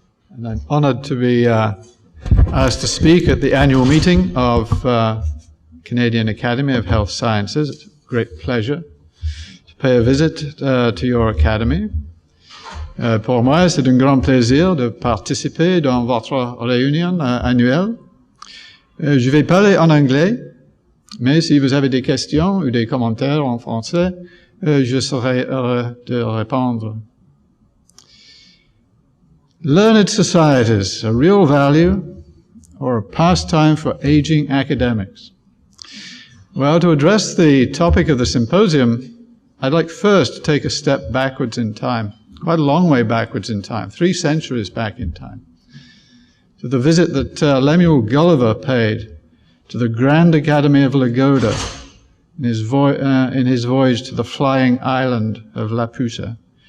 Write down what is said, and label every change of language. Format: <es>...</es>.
<en>And I'm honored to be asked to speak at the annual meeting of Canadian Academy of Health Sciences. It's a great pleasure to pay a visit to your academy.</en> <fr>Pour moi, c'est un grand plaisir de participer dans votre réunion annuelle. Je vais parler en anglais, mais si vous avez des questions ou des commentaires en français, je serai heureux de répondre.</fr> <en>Learned societies, a real value or a pastime for aging academics? Well, to address the topic of the symposium, I'd like first to take a step backwards in time, quite a long way backwards in time, 3 centuries back in time, to the visit that Lemuel Gulliver paid to the Grand Academy of Lagoda in his voyage to the flying island of Laputa.</en>